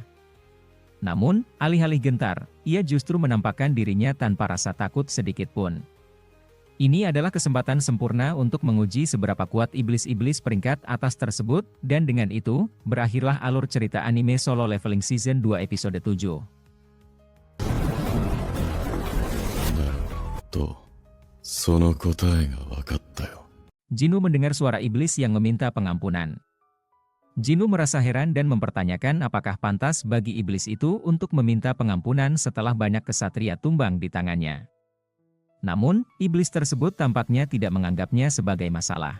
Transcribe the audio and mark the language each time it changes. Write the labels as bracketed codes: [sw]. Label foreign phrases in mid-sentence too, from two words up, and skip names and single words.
[id] Namun, alih-alih gentar, ia justru menampakkan dirinya tanpa rasa takut sedikit pun. Ini adalah kesempatan sempurna untuk menguji seberapa kuat iblis-iblis peringkat atas tersebut, dan dengan itu, berakhirlah alur cerita anime Solo Leveling Season 2 episode 7. [ja] と、その答えが分かったよ。 [id] Jinwoo mendengar suara iblis yang meminta pengampunan. Jinwoo merasa heran dan mempertanyakan apakah pantas bagi iblis itu untuk meminta pengampunan setelah banyak kesatria tumbang di tangannya. Namun, iblis tersebut tampaknya tidak menganggapnya sebagai masalah.